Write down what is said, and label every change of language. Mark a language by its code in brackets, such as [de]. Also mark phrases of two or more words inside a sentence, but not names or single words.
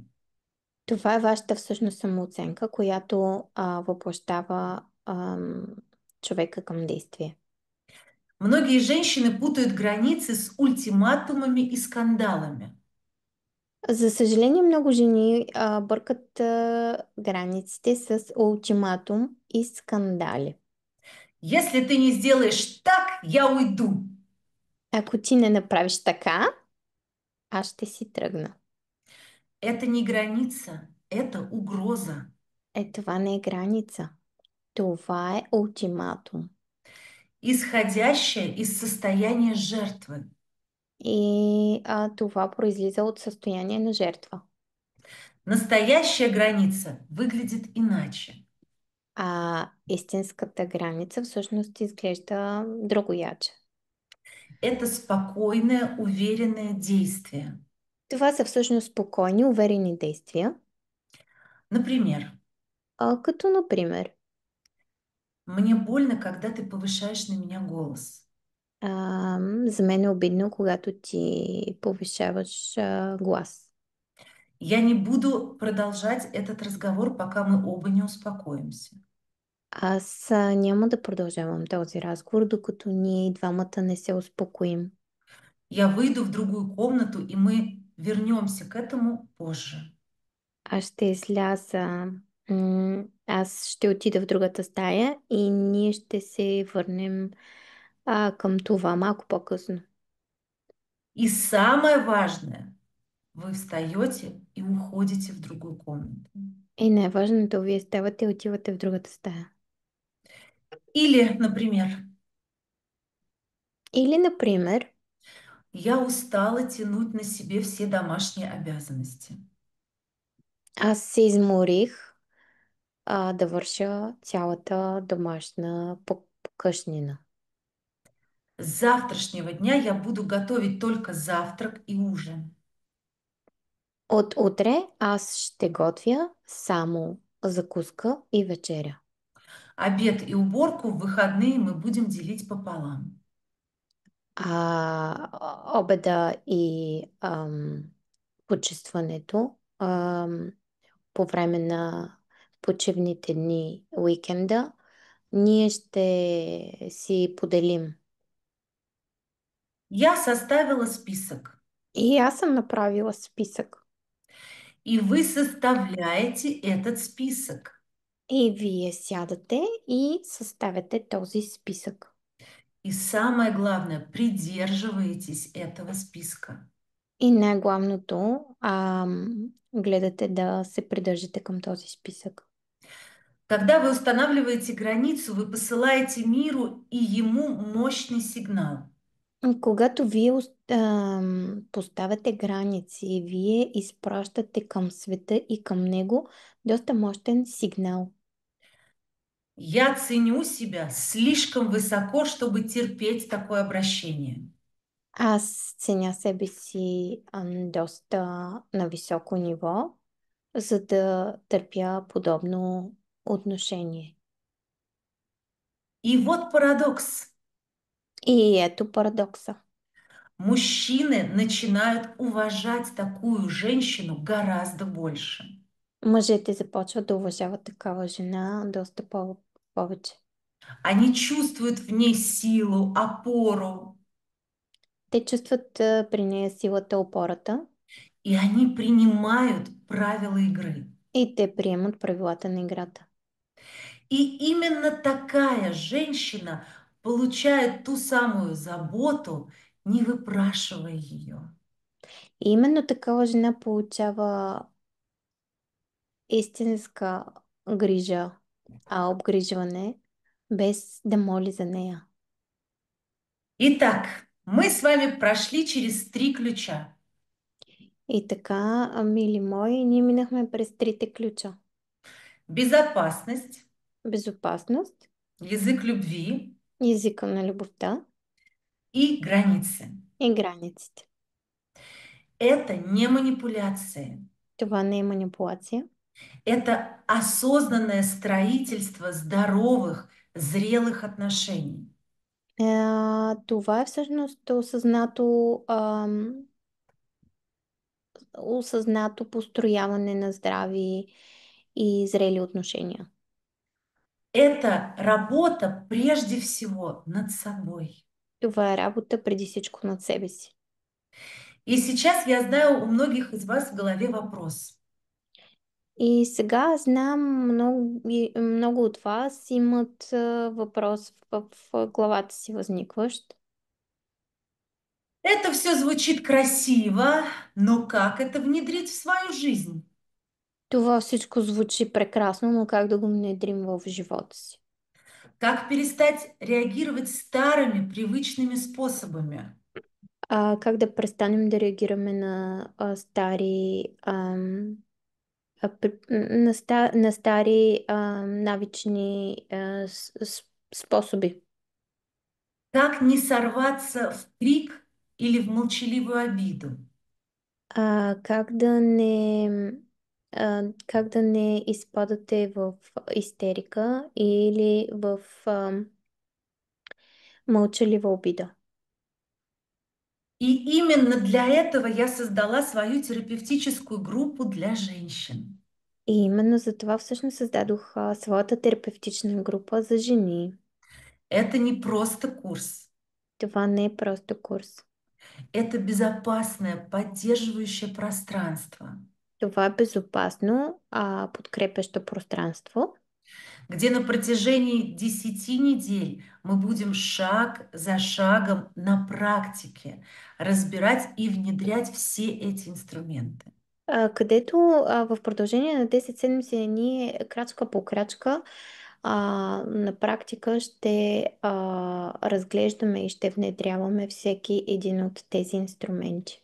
[bg] Това е вашата всъщност самооценка, която въплощава човека към действие. [ru] Многие женщины путают границы с ультиматумами и скандалами. [bg] За съжаление, много жени бъркат границите с ултиматум и скандали. [ru] Если ты не сделаешь так, я уйду. [bg] Ако ти не направиш така, аз ще си тръгна. [ru] Это не граница, это угроза. [bg] Това не е граница. Това е ултиматум. [ru] Исходящая из состояния жертвы. [bg] И това произлиза от състояние на жертва. [ru] Настоящая граница выглядит иначе. [bg] Истинската граница всъщност изглежда другояче. [ru] Это спокойное, уверенное действие. [bg] Това са всъщност спокойни, уверени действия. [ru] Например, [bg] Като например, [ru] мне больно, когда ты повышаешь на меня голос. [bg] За мен е обидно, когато ти повишаваш глас. [ru] Я не буду продолжать этот разговор, пока мы оба не успокоимся. [bg] Аз няма да продължавам този разговор, докато ние и двамата не се успокоим. [ru] Я выйду в другую комнату, и мы вернемся к этому позже. [bg] Аз ще изляза, аз ще отида в другата стая и ние ще се върнем към това малко по-късно. [ru] И самое важное, вы встаете и уходите в другую комнату. [bg] И най-важното, вие ставате и отивате в другата стая. [ru] Или, например, [bg] Или, например, [ru] я устала тянуть на себе все домашние обязанности. [bg] аз се изморих да върша цялата домашна покъшнина. [ru] С завтрашнего дня я буду готовить только завтрак и ужин. [bg] От утре аз ще готвя само закуска и вечеря. [ru] Обед и уборку в выходные мы будем делить пополам. [bg] Обеда и почистването по време на почивните дни, уикенда, ние ще си поделим. [ru] Я составила список, [bg] И аз съм направила списък. [ru] и вы составляете этот список. [bg] И вие сядате и съставяте този списък. [ru] И самое главное, придерживаетесь этого списка. [bg] И най-главното, гледате да се придържате към този списък. [ru] Когда вы устанавливаете границу, вы посылаете миру и ему мощный сигнал. [bg] Когато вие поставяте граници, вие изпращате към света и към него доста мощен сигнал. [ru] Я ценю себя слишком высоко, чтобы терпеть такое обращение. [bg] Аз ценя себе си доста на високо ниво, за да търпя подобно отношение. [ru] И вот парадокс. [bg] И ето парадокса. [ru] Мужчины начинают уважать такую женщину гораздо больше. [bg] Мъжете започват да уважават такава жена доста повече. [ru] Они чувствуют в ней силу, опору, [bg] Те чувстват при нея силата, опората [ru] и они принимают правила игры. [bg] и те приемат правилата на играта. [ru] И именно такая женщина получает ту самую заботу, не выпрашивая ее. [bg] И именно такава жена получава истинска грижа, обгрижване, без да моли за нея. [ru] Итак, мы с вами прошли через 3 ключа. [bg] И така, мили мои, ние минахме през трите ключа. [ru] Безопасность, [bg] Безопасност, [ru] язык любви [bg] езика на любовта [ru] и границы. [bg] и границите. [ru] Это не манипуляция. [bg] Това не е манипулация. [ru] Это осознанное строительство здоровых, зрелых отношений. [bg] Това е всъщност осъзнато построяване на здрави и зрели отношения. [ru] Это работа прежде всего над собой. [bg] Това е работа преди всичко над себе си. [ru] И сейчас я знаю, у многих из вас в голове вопрос. [bg] И сега знам, много от вас имат въпрос в главата си възникващ. [ru] Это все звучит красиво, но как это внедрить в свою жизнь? [bg] Това всичко звучи прекрасно, но как да го внедрим в живота си? [ru] Как перестать реагировать старыми привычными способами? [bg] Как да престанем да реагираме на стари навични способи? [ru] Как не сорваться в крик или в молчаливую обиду? [bg] Как да не изпадате в истерика или в мълчалива обида? [ru] И именно для этого я создала свою терапевтическую группу для женщин. [bg] И именно за това всъщност създадох своята терапевтична група за жени. [ru] Это не просто курс, [bg] Това не е просто курс. [ru] это безопасное, поддерживающее пространство, [bg] Това е безопасно, подкрепящо пространство, [ru] где на протяжении 10 недель мы будем шаг за шагом на практике разбирать и внедрять все эти инструменты. [bg] където в продължение на 10 седмици ние крачка по крачка на практика ще разглеждаме и ще внедряваме всеки един от тези инструменти.